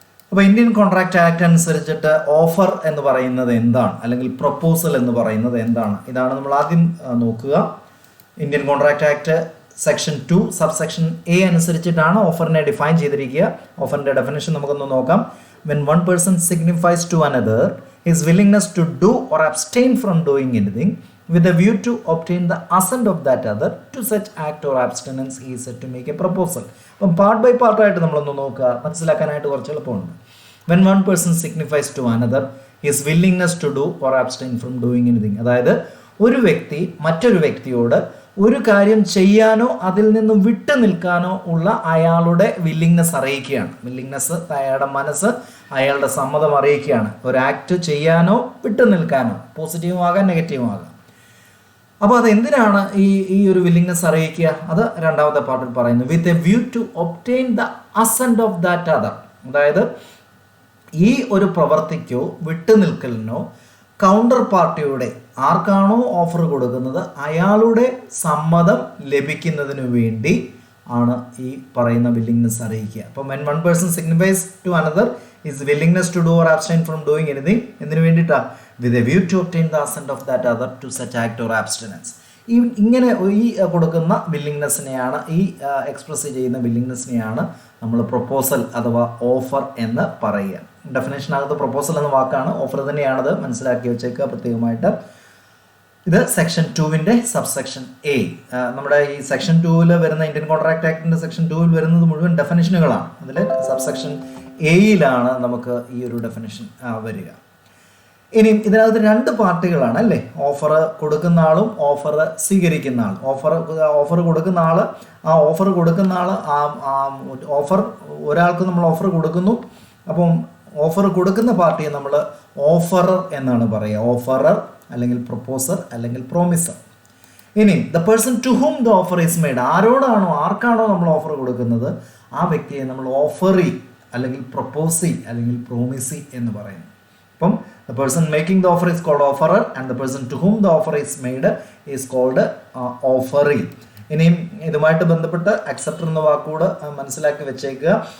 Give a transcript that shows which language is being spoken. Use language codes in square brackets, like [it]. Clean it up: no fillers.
[ml] അപ്പോൾ Indian contract act അനുസരിച്ചിട്ട് offer എന്ന് പറയുന്നത് എന്താണ്, അല്ലെങ്കിൽ പ്രപ്പോസൽ എന്ന് പറയുന്നത് എന്താണ്, ഇതാണ് നമ്മൾ ആദ്യം നോക്കുക. Indian contract act section 2 subsection A അനുസരിച്ചിട്ടാണ് ഓഫറിനെ ഡിഫൈൻ ചെയ്തിരിക്കുക. ഓഫറിന്റെ ഡെഫിനേഷൻ നമുക്കൊന്ന് നോക്കാം. [en] When one person signifies to another his willingness to do or abstain from doing anything with a view to obtain the assent of that other to such act or abstinence, he is said to make a proposal. [ml] അപ്പം part by പാർട്ടായിട്ട് നമ്മളൊന്ന് നോക്കുക, മനസ്സിലാക്കാനായിട്ട് കുറച്ച് എളുപ്പമുണ്ട്. [en] When one person signifies to another his willingness to do or abstain from doing anything, [ml] അതായത് ഒരു വ്യക്തി മറ്റൊരു വ്യക്തിയോട് ഒരു കാര്യം ചെയ്യാനോ അതിൽ നിന്നും വിട്ടു നിൽക്കാനോ ഉള്ള അയാളുടെ വില്ലിങ്നെസ് അറിയിക്കുകയാണ്. വില്ലിങ്നെസ്, അയാളുടെ മനസ്സ്, അയാളുടെ സമ്മതം അറിയിക്കുകയാണ്. ഒരു ആക്ട് ചെയ്യാനോ വിട്ടു നിൽക്കാനോ, പോസിറ്റീവും ആകാം നെഗറ്റീവും ആകാം. അപ്പോൾ അത് എന്തിനാണ് ഈ ഒരു വില്ലിങ്നെസ് അറിയിക്കുക? അത് രണ്ടാമത്തെ പാർട്ടിൽ പറയുന്നു. [en] with a view to obtain the assent of that other, [ml] അതായത് ഈ ഒരു പ്രവർത്തിക്കോ വിട്ടുനിൽക്കലിനോ കൗണ്ടർ പാർട്ടിയുടെ, ആർക്കാണോ ഓഫർ കൊടുക്കുന്നത് അയാളുടെ സമ്മതം ലഭിക്കുന്നതിന് വേണ്ടി ആണ് ഈ പറയുന്ന വില്ലിങ്നെസ് അറിയിക്കുക. [en] അപ്പം when one person signifies to another his willingness to do or abstain from doing anything, [ml] എന്തിനു വേണ്ടിയിട്ടാണ്? [en] with a view to obtain the assent of that other to such act or abstinence. [ml] ഇങ്ങനെ ഈ കൊടുക്കുന്ന വില്ലിങ്നെസ്സിനെയാണ്, ഈ express ചെയ്യുന്ന വില്ലിങ്നെസ്സിനെയാണ് നമ്മൾ proposal അഥവാ offer എന്ന് പറയുക. ഡെഫിനേഷനകത്ത് പ്രൊപ്പോസൽ എന്ന വാക്കാണ്, ഓഫർ തന്നെയാണത്, മനസ്സിലാക്കി വെച്ചേക്കുക പ്രത്യേകമായിട്ട്. ഇത് സെക്ഷൻ 2 സബ്സെക്ഷൻ എ. നമ്മുടെ ഈ സെക്ഷൻ 2 വരുന്ന ഇന്ത്യൻ കോൺട്രാക്ട് ആക്ടിന്റെ സെക്ഷൻ 2 വരുന്നത് മുഴുവൻ ഡെഫിനേഷനുകളാണ്. അതിൽ സബ്സെക്ഷൻ എയിലാണ് നമുക്ക് ഈ ഒരു ഡെഫിനേഷൻ വരിക. ഇനിയും ഇതിനകത്ത് 2 പാർട്ടികളാണ് അല്ലേ, ഓഫർ കൊടുക്കുന്ന ആളും ഓഫർ സ്വീകരിക്കുന്ന ആൾ. ഓഫർ കൊടുക്കുന്ന ആൾ, ഓഫർ കൊടുക്കുന്ന ആൾ, ഓഫർ ഒരാൾക്ക് നമ്മൾ ഓഫർ കൊടുക്കുന്നു. അപ്പം ഓഫർ കൊടുക്കുന്ന പാർട്ടിയെ നമ്മൾ ഓഫറർ എന്നാണ് പറയുക. ഓഫറർ അല്ലെങ്കിൽ പ്രൊപ്പോസർ അല്ലെങ്കിൽ പ്രോമിസർ. ഇനി [en] the person to whom the offer is made, [ml] ആർക്കാണോ നമ്മൾ ഓഫർ കൊടുക്കുന്നത് ആ വ്യക്തിയെ നമ്മൾ ഓഫറി അല്ലെങ്കിൽ പ്രൊപ്പോസി അല്ലെങ്കിൽ പ്രോമിസി എന്ന് പറയുന്നു. [en] അപ്പം the person making the offer is called offerer and the person to whom the offer is made is called offeree. [ml] ഇനിയും ഇതുമായിട്ട് ബന്ധപ്പെട്ട് അക്സെപ്റ്റർ എന്ന വാക്കുകൂടെ മനസ്സിലാക്കി വെച്ചേക്കുക.